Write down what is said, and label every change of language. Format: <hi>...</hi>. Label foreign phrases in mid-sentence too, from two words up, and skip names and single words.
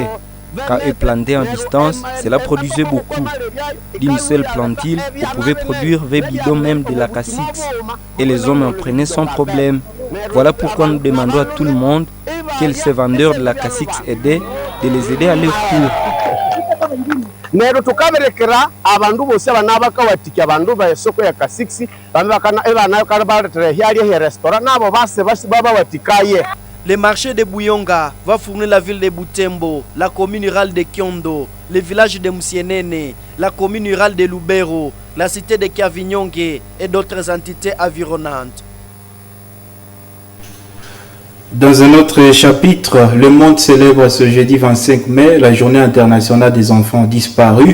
<fr>Quand ils plantaient en distance, cela produisait beaucoup. D'une seule plantille, ils pouvaient produire 20 bidons même de la cassix. Et les hommes en prenaient sans problème. Voilà pourquoi nous demandons à tout le monde que ces vendeurs de la cassix aidaient, de les aider à leur tour.</fr> <nnb>Nero tukaberekera abandu bose banabakawatikya abandu ba esoko ya kasiksi bamebakana ebana karabaretere hyali he restaurant nabo base baba watikaye.</nnb> <fr>Le marché de Bouyonga va fournir la ville de Butembo, la commune rurale de Kyondo, le village de Musienene, la commune rurale de Lubero, la cité de Kiavinyonge et d'autres entités environnantes. Dans un autre chapitre, le monde célèbre ce jeudi 25 mai la journée internationale des enfants disparus.</fr>